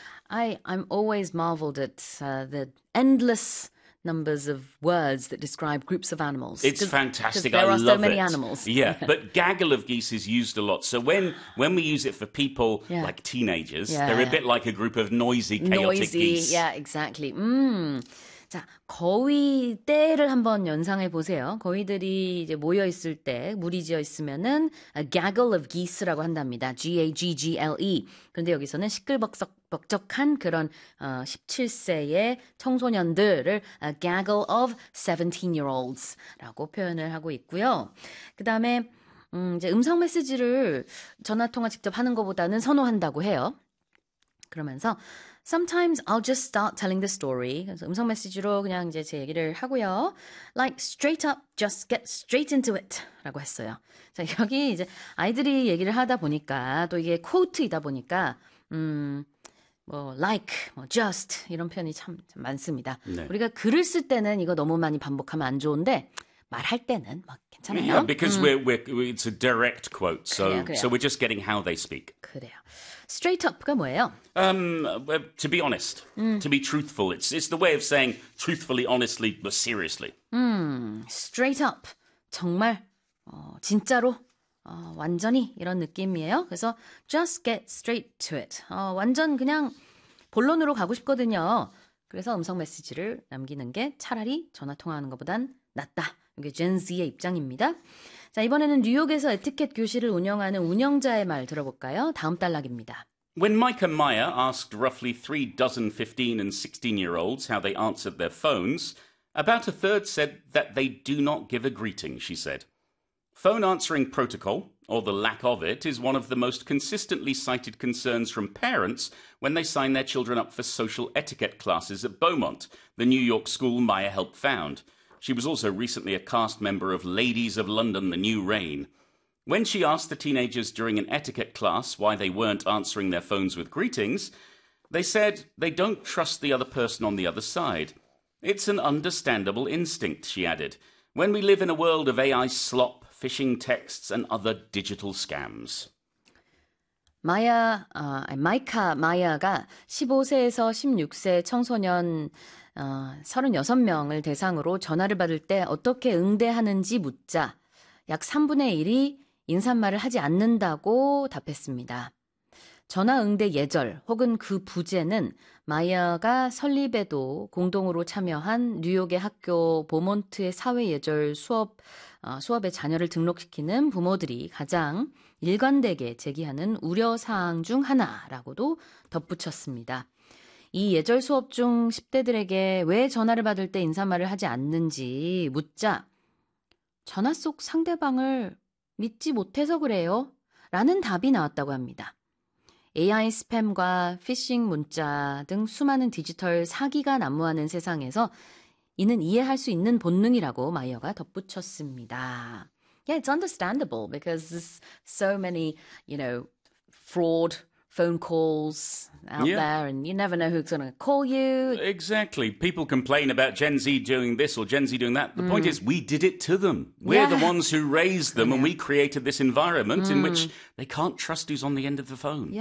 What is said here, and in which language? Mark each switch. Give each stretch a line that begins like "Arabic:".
English: I'm always marveled at the endless numbers of words that describe groups of animals. It's fantastic. I love There are so many animals. Yeah, but gaggle of geese is used a lot. So when we use it for people like teenagers, they're a bit like a group of noisy, chaotic geese. Yeah, exactly. Mm.
Korean: 자, 거위 떼를 한번 연상해 보세요. 거위들이 이제 모여 있을 때 무리지어 있으면은 a gaggle of geese 라고 한답니다. G-A-G-G-L-E. 그런데 여기서는 시끌벅적 벅적한 그런 17세의 청소년들을 a gaggle of 17-year-olds 라고 표현을 하고 있고요. 그다음에 이제 음성 메시지를 전화 통화 직접 하는 것보다는 선호한다고 해요.
English: 그러면서 Sometimes I'll just start telling the story.
Korean: 그래서 음성 메시지로 그냥 이제 제 얘기를 하고요.
English: Like straight up, just get straight into it. 라고 했어요.
Korean: 자, 여기 이제 아이들이 얘기를 하다 보니까 또 이게 quote이다 보니까 just 이런 표현이 참 많습니다. 네. 우리가 글을 쓸 때는 이거 너무 많이 반복하면 안 좋은데 말할 때는 막 괜찮아요.
English: Yeah, because it's a direct quote, so
Korean: 그래요, 그래요.
English: So we're just getting how they speak.
Korean: 그래요. Straight up 가 뭐예요?
English: To be honest, to be truthful. It's the way of saying truthfully, honestly, but seriously.
Korean: Straight up, 정말 진짜로 완전히 이런 느낌이에요.
English: 그래서 just get straight to it.
Korean: 완전 그냥 본론으로 가고 싶거든요. 그래서 음성 메시지를 남기는 게 차라리 전화 통화하는 것보단 낫다. 이게 Gen Z의 입장입니다. 자, 이번에는 뉴욕에서 에티켓 교실을 운영하는 운영자의 말 들어볼까요? 다음 단락입니다.
English: When Micah Meyer asked roughly 3 dozen 15 and 16-year-olds how they answered their phones, about a third said that they do not give a greeting, she said. Phone answering protocol, or the lack of it, is one of the most consistently cited concerns from parents when they sign their children up for social etiquette classes at Beaumont, the New York school Meyer helped found. She was also recently a cast member of Ladies of London, The New Reign. When she asked the teenagers during an etiquette class why they weren't answering their phones with greetings, they said they don't trust the other person on the other side. It's an understandable instinct, she added, when we live in a world of AI slop, phishing texts, and other digital scams.
Korean: Micah Meyer가 15세에서 16세 청소년 36명을 대상으로 전화를 받을 때 어떻게 응대하는지 묻자 약 3분의 1이 인사말을 하지 않는다고 답했습니다. 전화 응대 예절 혹은 그 부재는 마이어가 설립에도 공동으로 참여한 뉴욕의 학교 보먼트의 사회 예절 수업에 자녀를 등록시키는 부모들이 가장 일관되게 제기하는 우려사항 중 하나라고도 덧붙였습니다. 이 예절 수업 중 10대들에게 왜 전화를 받을 때 인사말을 하지 않는지 묻자 전화 속 상대방을 믿지 못해서 그래요? 라는 답이 나왔다고 합니다. AI 스팸과 피싱 문자 등 수많은 디지털 사기가 난무하는 세상에서 이는 이해할 수 있는 본능이라고 마이어가 덧붙였습니다.
English: Yeah, it's understandable because so many, you know, fraud phone calls out there and you never know who's going to call you. Exactly. People complain about Gen Z doing this or Gen Z doing that. The point is we did it to them. We're the ones who raised them and we created this environment in which they can't trust who's on the end of the phone.